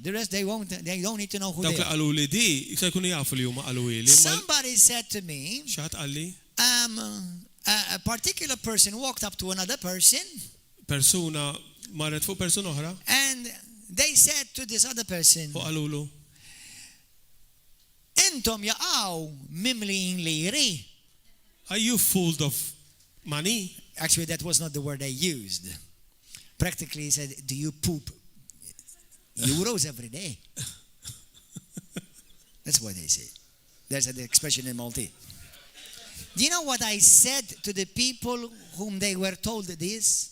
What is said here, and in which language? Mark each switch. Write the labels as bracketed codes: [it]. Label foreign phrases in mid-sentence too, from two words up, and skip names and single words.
[en] The rest, they don't need to know who they are. Somebody said to me, a particular person walked up to another person, and they said to this other person, [mt] Intom jaqaw mimliin liri. [en] Are you full of money? Actually, that was not the word I used. Practically, he said, do you poop euros every day? That's what they say. There's an expression in Maltese. Do you know what I said to the people whom they were told this?